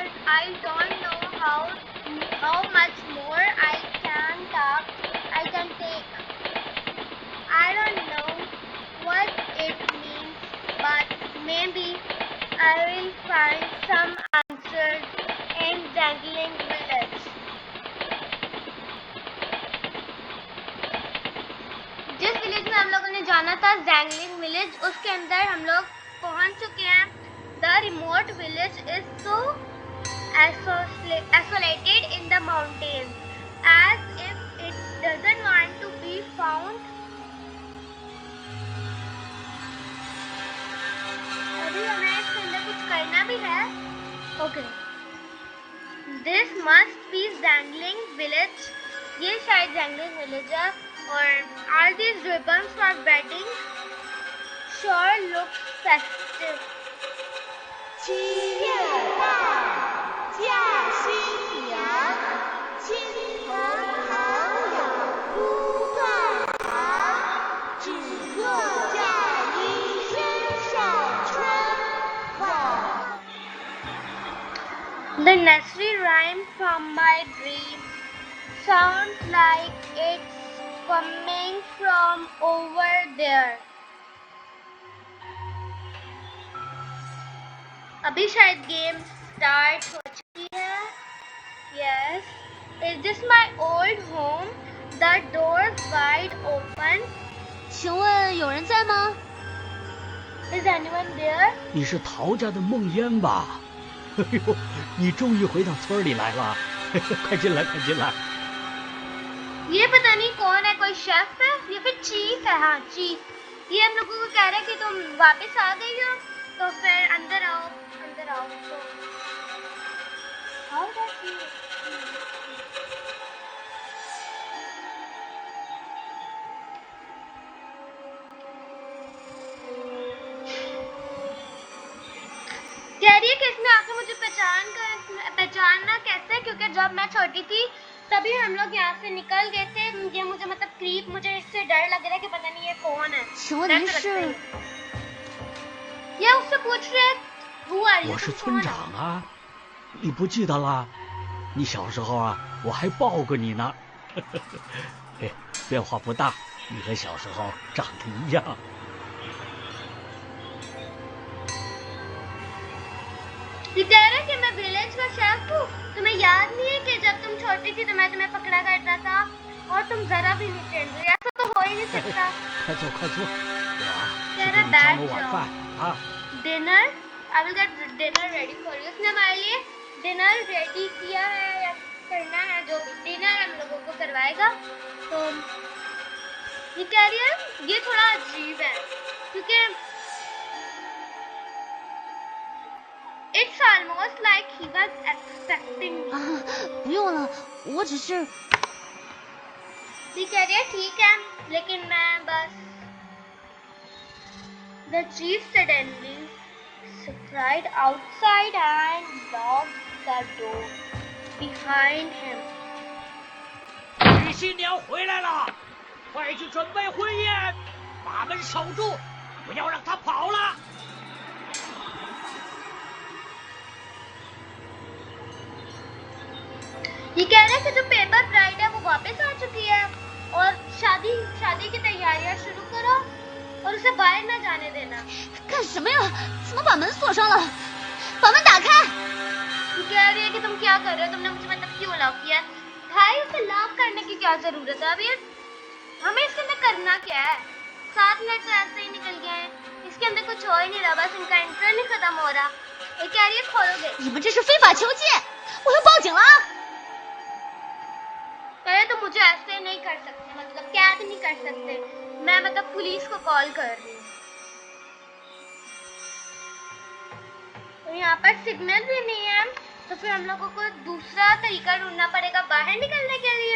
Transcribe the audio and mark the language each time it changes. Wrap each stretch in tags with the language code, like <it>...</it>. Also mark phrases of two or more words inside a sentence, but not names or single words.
<en>I don't know how much more I can take. I don't know what it means, but maybe I will find some answers in Jangling village.</en> <hi>जिस विलेज में हम लोगों ने जाना था जैंगलिंग विलेज, उसके अंदर हम लोग पहुंच चुके हैं।</hi> <en>The remote village is so isolated in the mountains as if it doesn't want to be found.</en> <hi>अभी हमें इसके अंदर कुछ करना भी है।</hi> <en>OK, this must be Jangling village.</en> <hi>ये शायद जैंगलिंग विलेज है।</hi> <en>और all these ribbons for wedding sure look festive.</en> <zh>7 月半，嫁新娘，亲朋好友哭断肠，只做嫁衣身上穿，</zh> <en>The nursery rhyme from my dream sounds like it's coming from over there.</en> <hi>अभी शायद</hi> <en>game start</en> <hi>हो चुकी है.</hi> <en>Yes. Is this my old home? The door's wide open.</en> <zh>请问有人在吗？</zh> <en>Is anyone there?</en> <zh>你是陶家的梦烟吧？哎呦，你终于回到村里来了，快进来，快进来。</zh> <hi>ये पता नहीं कौन है, कोई शेफ है या फिर चीफ है. हाँ चीफ. ये हम लोगों को कह रहा है कि तुम वापस आ गई हो, तो फिर अंदर आओ, अंदर आओ.</hi> <en>तो how does he?</en> <hi>कह रही है कि इसने आके मुझे पहचानना कैसे, क्योंकि जब मैं छोटी थी तभी हम लोग यहाँ से निकल गए थे. ये मुझे मतलब क्रीप, मुझे इससे डर लग रहा है कि पता नहीं ये कौन है.</hi> <zh>请问您是？</zh> <hi>ये उससे पूछ रहे</hi> <en>Who are you?</en> <zh>我是村长啊，你不记得了？你小时候啊，我还抱过你呢。哎，变化不大，你和小时候长得一样。</zh> <hi>ये कह रहा है कि मैं विलेज का शेफ हूँ. तुम्हें याद नहीं है कि जब तुम छोटी थी तो मैं तुम्हें पकड़ा करता था और तुम जरा भी नहीं फ्रेंडली. ऐसा तो हो ही नहीं सकता.</hi> <zh>快坐，快坐，我去</zh> <hi>तेरा</hi> <zh>给你</zh> <hi>बैग</hi> <zh>装个晚饭啊。</zh> <hi>डिनर.</hi> <en>I will get dinner ready for you.</en> <hi>उसने हमारे लिए</hi> <en>dinner ready</en> <hi>किया है या करना है, जो भी डिनर हम लोगों को करवाएगा. तो ये कह रही है ये थोड़ा अजीब है क्योंकि</hi> <en>it's almost like he was expecting me.</en> <zh>啊，不用了，我只是。</zh> <hi>ये कह रही है ठीक है, लेकिन मैं बस.</hi> <en>The chief suddenly cried outside and locked the door behind him.</en> <zh>你新娘回来了，快去准备婚宴，把门守住，不要让她跑了。</zh> <hi>ये कह रहे हैं कि जो</hi> <en>paper bride</en> <hi>है वो वापस आ चुकी है और शादी की तैयारियां शुरू करो और उसे बाहर ना जाने देना.</hi> <zh>干什么呀？怎么把门锁上了？把门打开！</zh> <hi>ये कह रही है कि तुम क्या कर रहे हो, तुमने मुझे मतलब क्यों लॉक किया? भाई उसे लॉक करने की क्या जरूरत है? अभी हमें इसके अंदर करना क्या है? 7 मिनट तो ऐसे ही निकल गए हैं, इसके अंदर कुछ हो ही नहीं रहा, बस इनका इंटरव्यू नहीं खत्म हो रहा. ये कह रही है खोलोगे.</hi> <zh>你们这是非法囚禁，我要报警了啊！</zh> <hi>पहले तो मुझे ऐसे नहीं कर सकते, मतलब कैद नहीं कर सकते. मैं मतलब पुलिस को कॉल कर रही हूँ. और यहाँ पर सिग्नल भी नहीं है, तो फिर हम लोगों को दूसरा तरीका ढूंढना पड़ेगा बाहर निकलने के लिए.</hi>